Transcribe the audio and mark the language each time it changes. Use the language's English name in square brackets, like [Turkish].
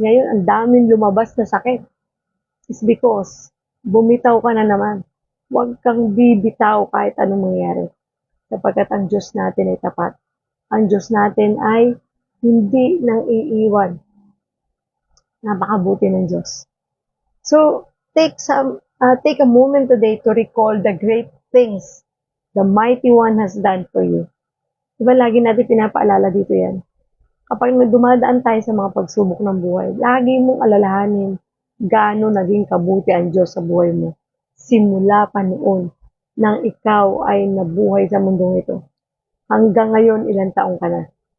[Filipino] Ngayon, ang daming lumabas na sakit. [English] It's because, [Filipino] bumitaw ka na naman. Huwag kang bibitaw kahit anong mangyari. Sapagkat ang Diyos natin ay tapat. Ang Diyos natin ay hindi nang iiwan. Napakabuti ng Diyos. [English] So, take a moment today to recall the great things the Mighty One has done for you. [Filipino] Diba lagi natin pinapaalala dito yan? Kapag dumadaan tayo sa mga pagsubok ng buhay, lagi mong alalahanin gaano naging kabuti ang Diyos sa buhay mo. Simula pa noon nang ikaw ay nabuhay sa mundong ito. Hanggang ngayon, ilang taong ka na.